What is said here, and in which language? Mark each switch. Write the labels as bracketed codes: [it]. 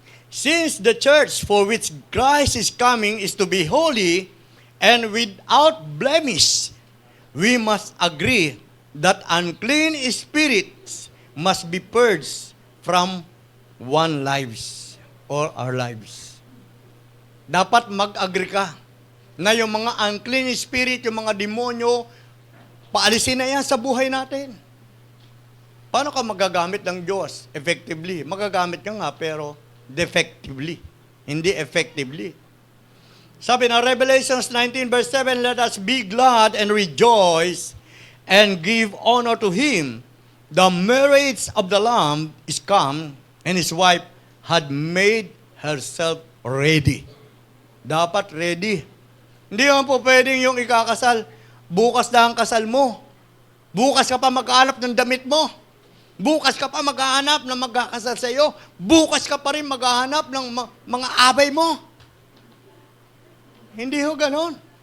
[en] Since the church for which Christ is coming is to be holy and without blemish, we must agree that unclean spirits must be purged from one lives or our lives. [tl] Dapat mag-agree ka na yung mga unclean spirit, yung mga demonyo, paalisin na yan sa buhay natin. Paano ka magagamit ng Diyos effectively? Magagamit ka nga pero defectively, hindi effectively. Sabi na [en] Revelations 19 verse 7, let us be glad and rejoice and give honor to Him. The marriage of the Lamb is come and His wife had made herself ready. [tl] Dapat ready. Hindi naman po pwedeng yung ikakasal, bukas na ang kasal mo. Bukas ka pa maghahanap ng damit mo. Bukas ka pa maghahanap ng magkakasal sa iyo. Bukas ka pa rin maghahanap ng mga abay mo. Hindi ho ganon.